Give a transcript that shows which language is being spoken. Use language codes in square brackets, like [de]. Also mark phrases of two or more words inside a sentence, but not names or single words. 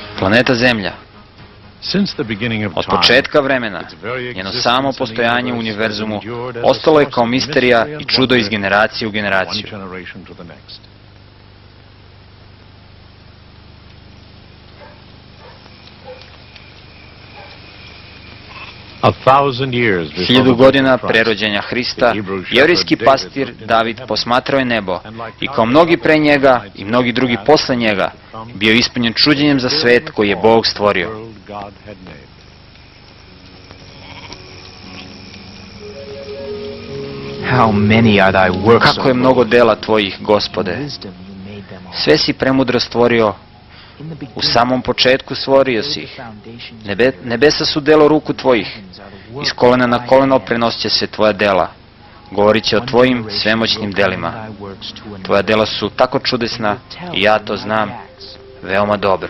[sr] Planeta Zemlja. [en] since the beginning of [sr] Od [en] time, [sr] početka vremena, njeno samo postojanje u univerzumu ostalo je kao misterija i čudo iz generacije u [en] one [sr] generaciju. [en] generation to the next. A thousand years before [sr] 1000 [en] the birth [sr] godina [en] of Christ, [sr] pre rođenja Hrista, jevrijski pastir David posmatrao je nebo i kao mnogi pre njega i mnogi drugi posle njega bio ispunjen čuđenjem za svet koji je Bog stvorio. [en] world God had made. How many are thy works, [sr] Kako je mnogo dela tvojih, Gospode. [en] wisdom you made them all. [sr] Sve si premudro stvorio, [en] In the [sr] u [en] beginning, [sr] samom početku stvorio si ih. [en] foundations [sr] Nebesa su delo ruku tvojih, iz kolena na koleno prenosit će se tvoja dela. Govorit će o tvojim svemoćnim delima. Tvoja dela su tako čudesna i ja to znam veoma dobro.